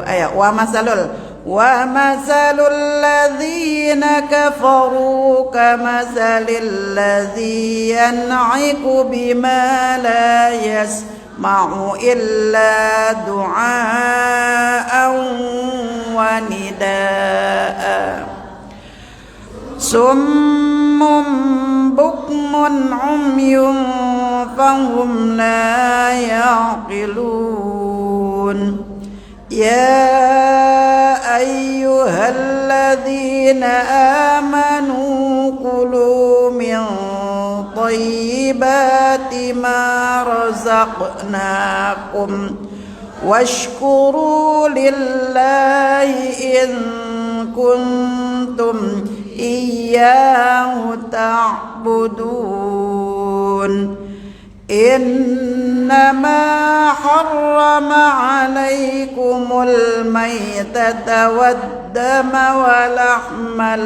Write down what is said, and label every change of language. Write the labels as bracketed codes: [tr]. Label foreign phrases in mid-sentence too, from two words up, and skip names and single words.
[ar] Ayo ومثل الذين كفروا كمثل الذي ينعق بما لا يسمع إلا دعاء ونداء صم بكم عمي فهم لا يعقلون. يا أيها الذين آمنوا كلوا من طيبات بما رزقناكم واشكروا لله إن كنتم إياه تعبدون إنما حرم عليكم الميتة والدم ولحم